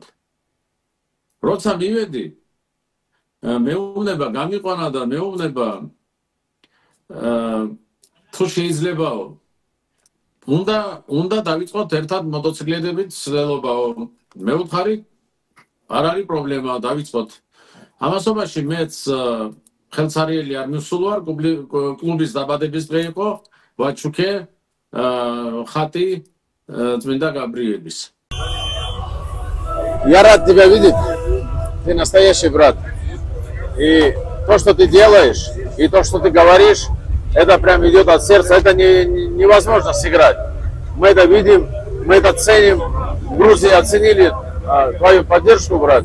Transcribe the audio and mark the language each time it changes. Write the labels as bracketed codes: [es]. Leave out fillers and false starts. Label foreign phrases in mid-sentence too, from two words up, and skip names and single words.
[ka] როცა მივედი, მეუბნება გამიყვანა და მეუბნება თუ შეიძლებაო უნდა დავიწყოთ ერთად მოტოციკლეტებით ცდილობაო. მეუთხარი არ არის პრობლემა, დავიწყოთ. ამასობაში მეც ხელსარიელი არ მივსულ ვარ, კლუბის დაბადების დღე იყო, ვაჩუქე ხატი წმინდა გაბრიელის. [ru] Я рад тебя видеть. Ты настоящий брат. И то, что ты делаешь, и то, что ты говоришь, это прям идет от сердца. Это невозможно сыграть. Мы это видим, мы это ценим. В Грузии оценили твою поддержку, брат.